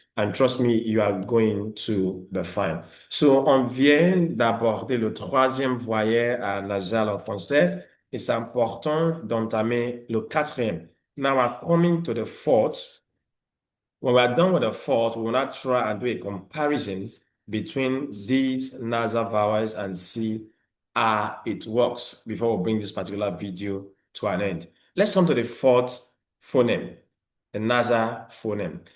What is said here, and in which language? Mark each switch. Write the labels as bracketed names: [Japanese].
[English] And trust me, you are going to be fine. [French] So, on vient d'aborder le troisième voyelle nasal en français et c'est important d'entamer le quatrième. [English] Now we're coming to the fourth. When we're done with the fourth, we will now try and do a comparison between these nasal vowels and see how it works before we bring this particular video to an end. Let's come to the fourth phoneme, the nasal phoneme.